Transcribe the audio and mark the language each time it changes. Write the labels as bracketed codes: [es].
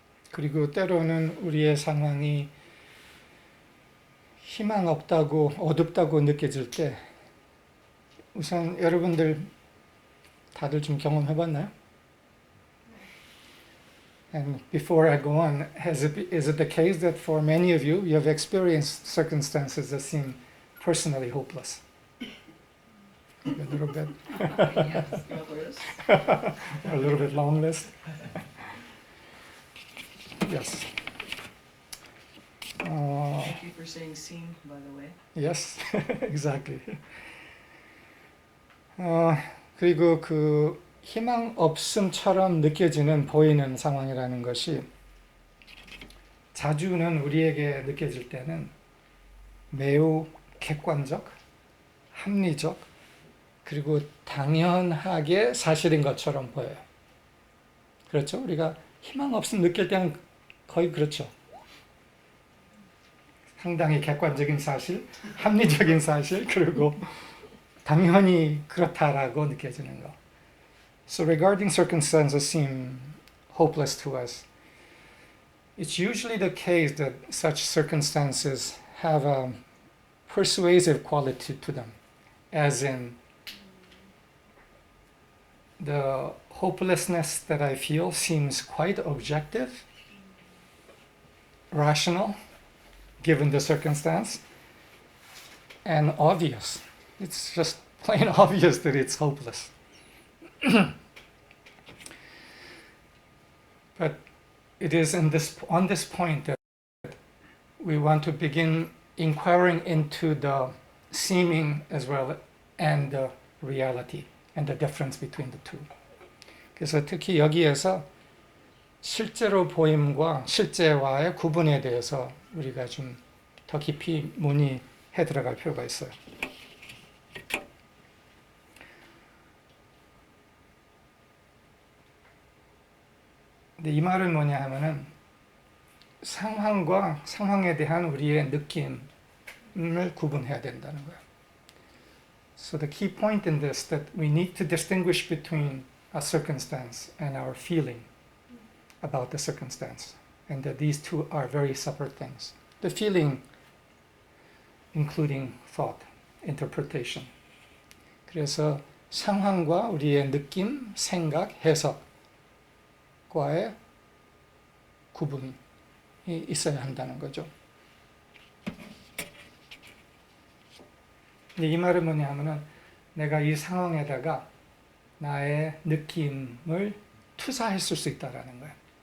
[ko] 그리고 때로는 우리의 상황이 희망 없다고 어둡다고 느껴질 때 우선 여러분들 다들 좀 경험해 봤나요? [en] And before I go on, is it the case that for many of you, you have experienced circumstances that seem personally hopeless? A little bit. Yes, others. A little bit long list. Yes. Thank you for saying seem, by the way. Yes, exactly. [ko] 그리고 그 희망 없음처럼 느껴지는 보이는 상황이라는 것이 자주는 우리에게 느껴질 때는 매우 객관적, 합리적, 그리고 당연하게 사실인 것처럼 보여요. 그렇죠? 우리가 희망 없음 느낄 때는 거의 그렇죠. 상당히 객관적인 사실, 합리적인 사실, 그리고 당연히 그렇다라고 느껴지는 거. [en] So regarding circumstances seem hopeless to us. It's usually the case that such circumstances have a persuasive quality to them, as in the hopelessness that I feel seems quite objective, rational, given the circumstance, and obvious. It's just plain obvious that it's hopeless. But it is on this point that we want to begin inquiring into the seeming as well and the reality and the difference between the two. [ko] 그래서 특히 여기에서 실제로 보임과 실제와의 구분에 대해서 우리가 좀 더 깊이 문의해 들어갈 필요가 있어요. 근데 이 말은 뭐냐 하면은 상황과 상황에 대한 우리의 느낌을 구분해야 된다는 거예요. [en] So the key point in this that we need to distinguish between a circumstance and our feeling about the circumstance, and that these two are very separate things. The feeling including thought, interpretation. [ko] 그래서 상황과 우리의 느낌, 생각, 해석과의 구분이 있어야 한다는 거죠. 근데 이 말은 뭐냐 하면은 내가 이 상황에다가 나의 느낌을 투사했을 수 있다라는 거예요.